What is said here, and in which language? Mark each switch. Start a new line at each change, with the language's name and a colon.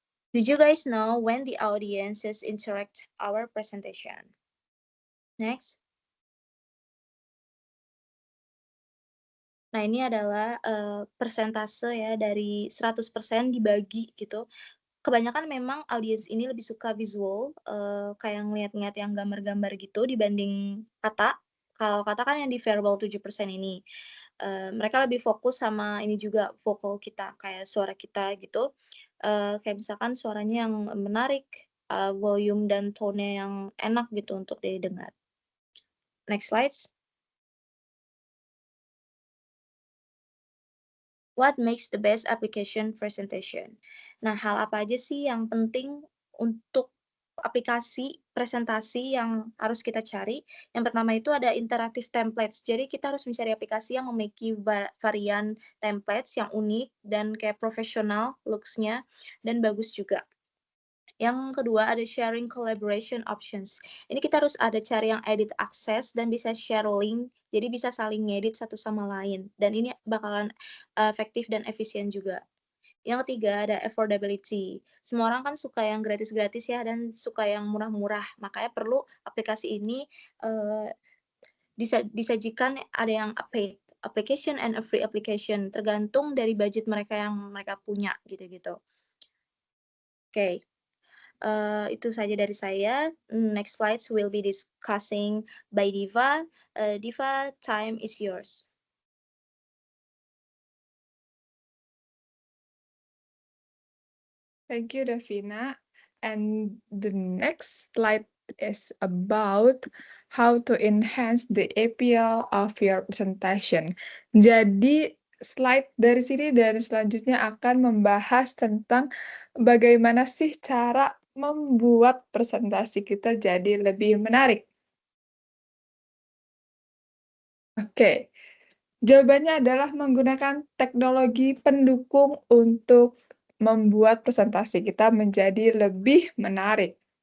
English: Did you guys know when the audiences interact our presentation? Next.
Indonesian: Nah, ini adalah persentase ya dari 100% dibagi gitu. Kebanyakan memang audiens ini lebih suka visual, kayak ngeliat-ngeliat yang gambar-gambar gitu dibanding kata. Kalau kata kan yang di verbal 7% ini. Mereka lebih fokus sama ini juga vokal kita, kayak suara kita gitu. Kayak misalkan suaranya yang menarik, volume dan tone-nya yang enak gitu untuk didengar.
English: Next slides. What makes the best application presentation?
Indonesian: Nah, hal apa aja sih yang penting untuk aplikasi presentasi yang harus kita cari? Yang pertama itu ada interactive templates. Jadi kita harus mencari aplikasi yang memiliki varian templates yang unik dan kayak profesional looks-nya dan bagus juga. Yang kedua ada sharing collaboration options. Ini kita harus ada cari yang edit access dan bisa share link, jadi bisa saling ngedit satu sama lain. Dan ini bakalan efektif dan efisien juga. Yang ketiga ada affordability. Semua orang kan suka yang gratis-gratis ya dan suka yang murah-murah. Makanya perlu aplikasi ini disajikan ada yang
English: paid application and a free application.
Indonesian: Tergantung dari budget mereka yang mereka punya gitu-gitu. Oke. Itu saja dari saya.
English: Next slides will be discussing by Diva. Diva, time is yours. Thank you, Davina. And the next slide is about how to enhance the appeal of your presentation.
Indonesian: Jadi, slide dari sini dan selanjutnya akan membahas tentang bagaimana sih cara membuat presentasi kita jadi lebih menarik. Oke, jawabannya adalah menggunakan teknologi pendukung untuk membuat presentasi kita menjadi lebih menarik.